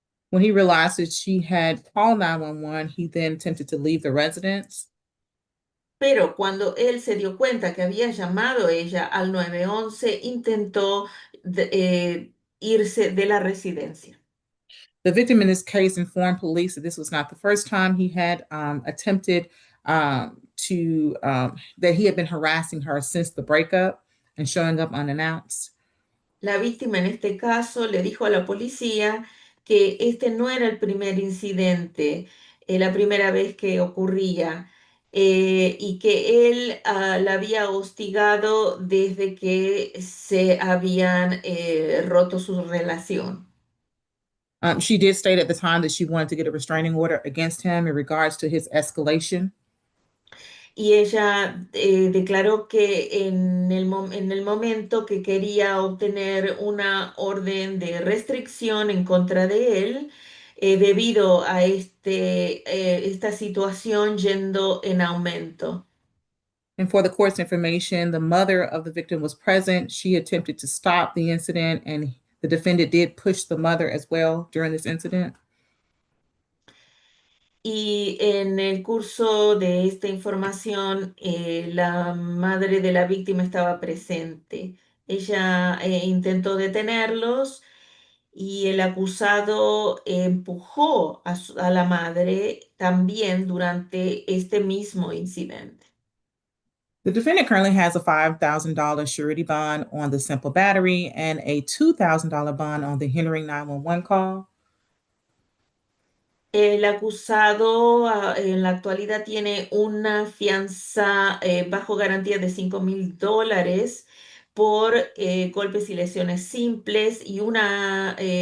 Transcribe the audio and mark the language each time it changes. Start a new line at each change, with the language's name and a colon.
English: When he realized that she had called 911, he then attempted to leave the residence.
Spanish: Pero cuando él se dio cuenta que había llamado ella al 911, intentó irse de la residencia.
English: The victim in this case informed police that this was not the first time he had attempted that he had been harassing her since the breakup and showing up unannounced.
Spanish: La víctima en este caso le dijo a la policía que este no era el primer incidente, la primera vez que ocurría, y que él la había hostigado desde que se habían roto su relación.
English: She did state at the time that she wanted to get a restraining order against him in regards to his escalation.
Spanish: Y ella declaró que en el momento que quería obtener una orden de restricción en contra de él, debido a esta situación yendo en aumento.
English: And for the court's information, the mother of the victim was present. She attempted to stop the incident, and the defendant did push the mother as well during this incident.
Spanish: Y en el curso de esta información, la madre de la víctima estaba presente. Ella intentó detenerlos y el acusado empujó a la madre también durante este mismo incidente.
English: The defendant currently has a $5,000 surety bond on the simple battery and a $2,000 bond on the hindering 911 call.
Spanish: El acusado en la actualidad tiene una fianza bajo garantía de $5,000 por golpes y lesiones simples y una